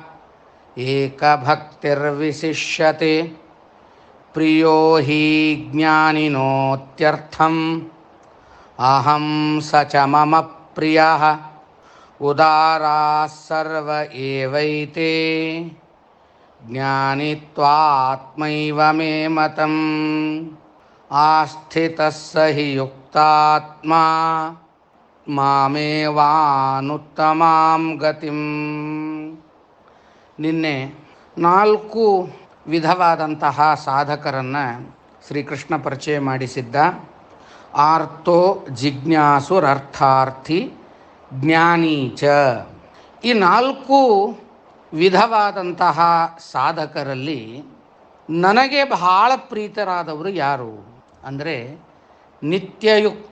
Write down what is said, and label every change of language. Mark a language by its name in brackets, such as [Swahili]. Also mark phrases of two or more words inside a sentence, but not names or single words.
[Sanskrit] ಏಕಭಕ್ತಿರ್ವಿಶಿಷ್ಯತೆ ಪ್ರಿಯೋ ಹಿ ಜ್ಞಾನಿನೋತ್ಯರ್ಥಂ ಅಹಂ ಸ ಚ ಮಮ ಪ್ರಿಯಃ ಉದಾರಾಃ ಸರ್ವ ಏವೈತೆ ಜ್ಞಾನಿತ್ವಾತ್ಮೈವ ಮೇ ಮತಂ ಆಸ್ಥಿತಃ ಸ ಹಿ ಯುಕ್ತಾತ್ಮಾ ಮಾಮೇವಾನುತ್ತಮಾಂ ಗತಿಂ. [Kannada] ನಿನ್ನೆ 4 ವಿಧವಾದಂತಹ ಸಾಧಕರನ್ನು ಶ್ರೀಕೃಷ್ಣ ಪರಿಚಯ ಮಾಡಿಸಿದ್ದ. [Sanskrit] ಆರ್ತೋ ಜಿಜ್ಞಾಸುರರ್ಥಾರ್ಥಿ ಜ್ಞಾನಿ ಚ. [Kannada] ಈ 4 ವಿಧವಾದಂತಹ ಸಾಧಕರಲ್ಲಿ ನನಗೆ ಬಹಳ ಪ್ರೀತರಾದವರು ಯಾರು ಅಂದರೆ ನಿತ್ಯಯುಕ್ತ,